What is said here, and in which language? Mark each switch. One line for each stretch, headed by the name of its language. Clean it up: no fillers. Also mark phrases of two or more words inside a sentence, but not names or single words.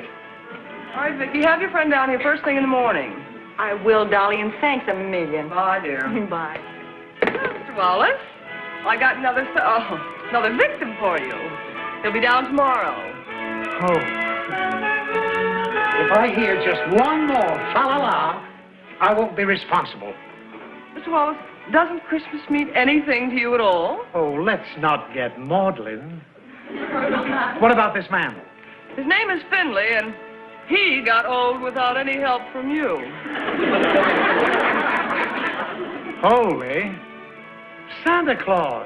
English: All right, Vickie, have your friend down here first thing in the morning. I will, Dolly, and thanks a million. Bye, dear. Bye. Mr. Wallace, I got another victim for you. He'll be down tomorrow. Oh. If I hear just one more fa-la-la, I won't be responsible. Mr. Wallace, doesn't Christmas mean anything to you at all? Oh, let's not get maudlin. What about this man? His name is Finley, and he got old without any help from you. Holy Santa Claus.